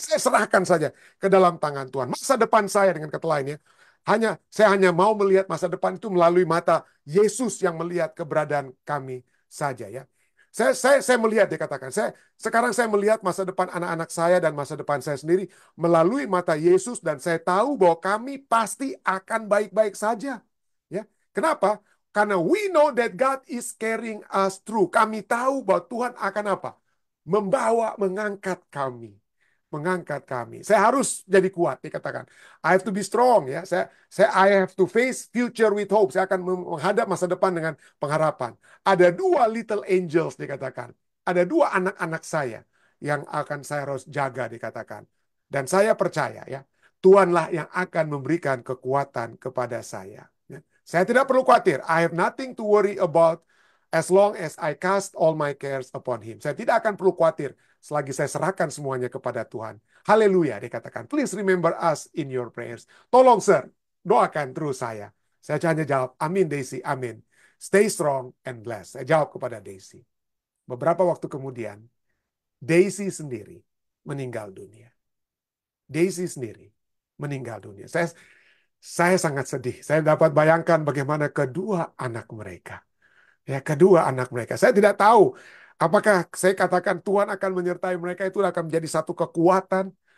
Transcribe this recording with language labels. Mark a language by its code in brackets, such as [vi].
[id] Saya serahkan saja ke dalam tangan Tuhan. Masa depan saya dengan kata lainnya, saya hanya mau melihat masa depan itu melalui mata Yesus yang melihat keberadaan kami saja ya. Saya melihat, dia katakan, sekarang saya melihat masa depan anak-anak saya dan masa depan saya sendiri melalui mata Yesus, dan saya tahu bahwa kami pasti akan baik-baik saja. Ya, kenapa? Karena [en] we know that God is carrying us through. [id] Kami tahu bahwa Tuhan akan apa? Mengangkat kami. Mengangkat kami. Saya harus jadi kuat, dikatakan. [en] I have to be strong ya. I have to face future with hope. [id] Saya akan menghadap masa depan dengan pengharapan. Ada dua [en] little angels, [id] dikatakan. Ada dua anak-anak saya yang akan saya harus jaga, dikatakan. Dan saya percaya ya, Tuhanlah yang akan memberikan kekuatan kepada saya. Saya tidak perlu khawatir. [en] I have nothing to worry about as long as I cast all my cares upon Him. [id] Saya tidak akan perlu khawatir selagi saya serahkan semuanya kepada Tuhan. Haleluya, dikatakan. [en] Please remember us in your prayers. [id] Tolong, Sir, doakan terus saya. Saya hanya jawab, amin Daisy, amin. [en] Stay strong and blessed. [id] Saya jawab kepada Daisy. Beberapa waktu kemudian, Daisy sendiri meninggal dunia. Daisy sendiri meninggal dunia. Saya sangat sedih. Saya dapat bayangkan bagaimana kedua anak mereka. Ya, kedua anak mereka. Saya tidak tahu apakah saya katakan Tuhan akan menyertai mereka, itu akan menjadi satu kekuatan.